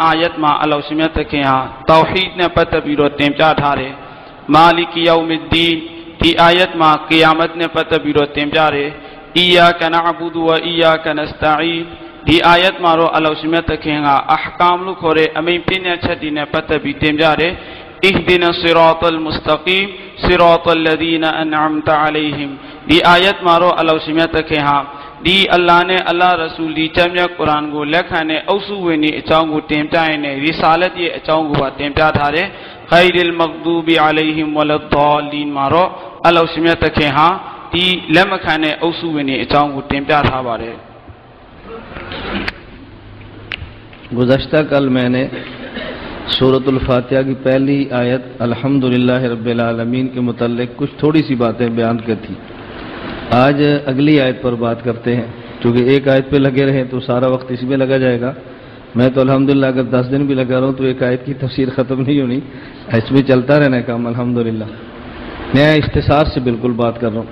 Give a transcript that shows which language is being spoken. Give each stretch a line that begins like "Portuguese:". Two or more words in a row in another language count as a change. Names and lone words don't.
Burmese: အာယတ်မှာအလ္လာဟ်ရှင်မြတ်တခင်ဟာတောဟီဒ်နဲ့ပတ်သက်ပြီးတော့တင်ပြထားတယ်။
Arabic: مالك يوم الدين
Burmese: ဒီအာယတ်မှာကီယာမတ်နဲ့ပတ်သက်ပြီးတော့တင်ပြတယ်။
Arabic: إياك نعبد وإياك نستعين
Burmese: ဒီအာယတ်မှာတော့အလ္လာဟ်ရှင်မြတ်တခင်ကအဟ်ကာမ်လို့ခေါ်တဲ့အမိန့်ပြည့်ညတ်ချက်တွေနဲ့ပတ်သက်ပြီးတင်ပြတယ်။
Arabic: اهدنا الصراط المستقيم صراط الذين أنعمت عليهم
Burmese: ဒီအာယတ်မှာတော့အလ္လာဟ်ရှင်မြတ်တခင်ဟာ ဒီအလ္လာဟ်နဲ့အလ္လာဟ်ရဆူလ်ဒီကျမ်းမြတ်ကုရ်အာန်ကိုလက်ခံတဲ့အုပ်စုဝင်တွေအကြောင်းကိုတင်ပြရင်းနဲ့ရီဆာလတ်ရဲ့အကြောင်းကိုပါတင်ပြထားတယ်
Arabic: غير المغضوب عليهم ولا الضالين
Burmese: မှာတော့အလ္လာဟ်ရှင်မြတ်တခင်ဟာဒီလက်မခံတဲ့အုပ်စုဝင်တွေအကြောင်းကိုတင်ပြထားပါတယ်
Urdu: گزشتہ کل میں نے سورۃ الفاتحہ کی پہلی آیت
Arabic: الحمد لله رب العالمين
Urdu: کے متعلق کچھ تھوڑی سی باتیں بیان کی تھی. آج اگلی آیت پر بات کرتے ہیں، کیونکہ ایک آیت پہ لگے رہے تو سارا وقت اس میں لگا جائے گا. میں تو الحمدللہ اگر 10 دن بھی لگا رہا ہوں تو ایک آیت کی تفسیر ختم نہیں ہونی، اس میں چلتا رہنا کام. الحمدللہ میں اختصار سے بالکل بات کر رہا ہوں.